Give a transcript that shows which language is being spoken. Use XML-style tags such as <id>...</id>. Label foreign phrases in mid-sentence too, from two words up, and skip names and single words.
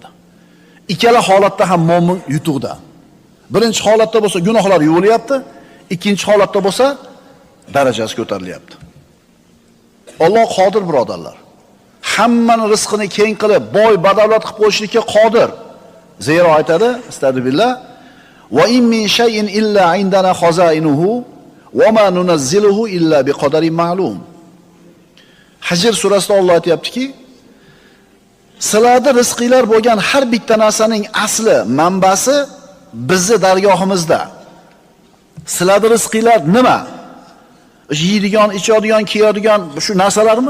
<uz>Ikkala holatda ham mo'min yutuqda. Birinchi holatda bo'lsa gunohlar yuvilyapti, ikkinchi holatda bo'lsa darajasi ko'tarilyapti. Alloh qodir birodarlar. Hammani rizqini keng qilib, boy badavlat qilib qo'yishlikka qodir. Zero aytadi,</uz> <ar>أستغفر الله وإن من شيء إلا عندنا خزائنه وما ننزله إلا بقدر معلوم.</ar> <uz>Hajr surasida Alloh aytayaptiki, sizlarda rizqinglar bo'lgan har bitta narsaning asli, manbasi bizni dargohimizda. Sizlarda rizqinglar nima? Yeydigan, ichadigan, kiyadigan shu narsalarmi?</uz>